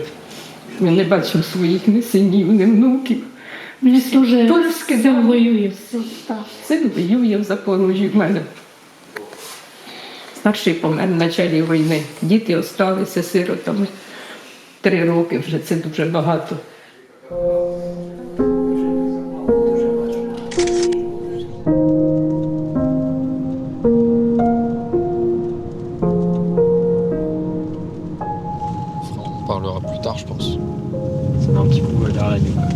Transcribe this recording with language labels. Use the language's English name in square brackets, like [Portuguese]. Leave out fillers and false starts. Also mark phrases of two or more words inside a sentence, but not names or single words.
[Ukrainian] Ми не бачимо своїх ні синів, ні внуків. Син воює. Син воює в Запорожжі в мене. Старший помер в началі війни. Діти залишилися сиротами. 3 роки вже, це дуже багато. [French] On parlera plus tard, je pense. C'est un petit coup derrière la nuque.